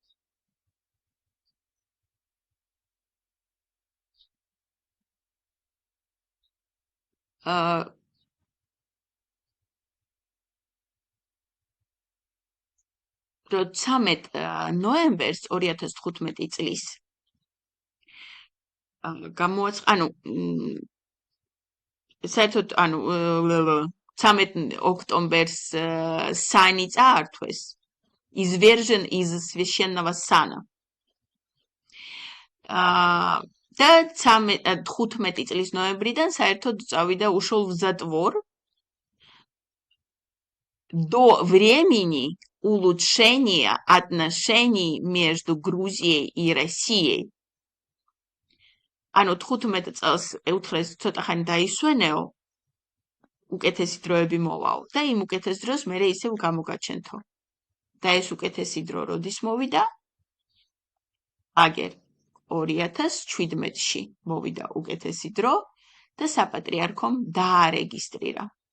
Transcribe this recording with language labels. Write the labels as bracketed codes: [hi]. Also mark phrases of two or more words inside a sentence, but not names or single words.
[ka] რო 13 ნოემბერს 2015 წლის საერთოდ 13 ოქტომბერს საანი წაართვეს [ru] извержен из священного сана. [ka] და 15 წლის ნოემბრიდან საერთოდ წავიდა [ru] ушел в затвор до времени улучшения отношений между Грузией и Россией. [ka] ანუ 15 წელს უთხრეს ცოტა ხანი დაისვენეო, უკეთესი დროები მოვაო და იმ უკეთეს დროს მე ისევ გამოგაჩენთო. და ეს უკეთესი დრო როდის მოვიდა? აგერ 2017-ში მოვიდა უკეთესი დრო და საპატრიარქომ დაარეგისტრირა.